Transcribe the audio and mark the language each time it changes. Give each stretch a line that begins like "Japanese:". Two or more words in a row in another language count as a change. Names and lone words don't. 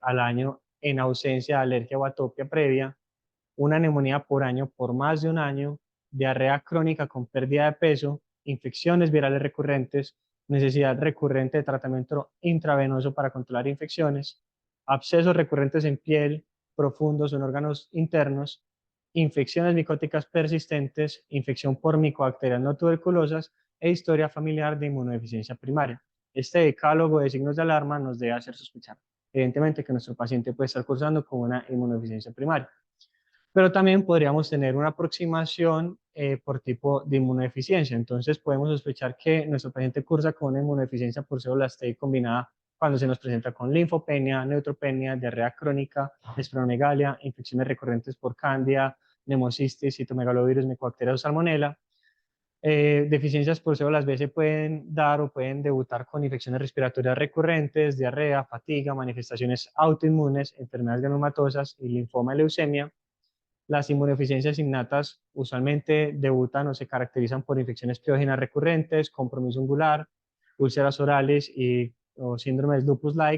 Spanish: al año en ausencia de alergia o atopia previa, una neumonía por año por más de un año, diarrea crónica con pérdida de peso, infecciones virales recurrentes, necesidad recurrente de tratamiento intravenoso para controlar infecciones, abscesos recurrentes en piel, profundos en órganos internos, infecciones micóticas persistentes, infección por micobacterias no tuberculosas e historia familiar de inmunodeficiencia primaria. Este decálogo de signos de alarma nos debe hacer sospechar, evidentemente, que nuestro paciente puede estar cursando con una inmunodeficiencia primaria. Pero también podríamos tener una aproximación por tipo de inmunodeficiencia. Entonces podemos sospechar que nuestro paciente cursa con una inmunodeficiencia por células T combinada cuando se nos presenta con linfopenia, neutropenia, diarrea crónica, esplenomegalia, infecciones recurrentes por cándida, neumocistis, citomegalovirus, micobacterias o salmonela. Deficiencias por células B se pueden dar o pueden debutar con infecciones respiratorias recurrentes, diarrea, fatiga, manifestaciones autoinmunes, enfermedades granulomatosas y linfoma y leucemia. Las inmunodeficiencias innatas usualmente debutan o se caracterizan por infecciones piógenas recurrentes, compromiso ungular, úlceras orales o síndromes lupus-like.